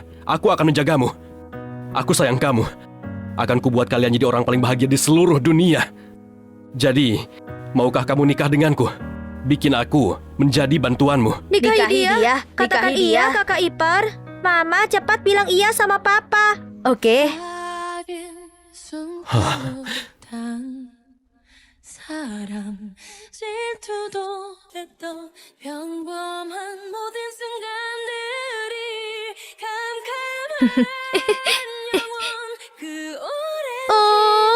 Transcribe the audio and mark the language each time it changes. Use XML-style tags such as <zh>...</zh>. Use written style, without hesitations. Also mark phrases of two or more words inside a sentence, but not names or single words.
<id>Aku akan menjagamu. Aku sayang kamu. Akan kubuat kalian jadi orang paling bahagia di seluruh dunia. Jadi, maukah kamu nikah denganku? Bikin aku menjadi bantuanmu. Nikahi dia. Katakan Nikahi iya, dia. kakak ipar. Mama, cepat bilang iya sama papa. Oke.</id> <ko>사람 질투도 했던 평범한 모든 순간들이 캄캄한 영원 그 오랜</ko>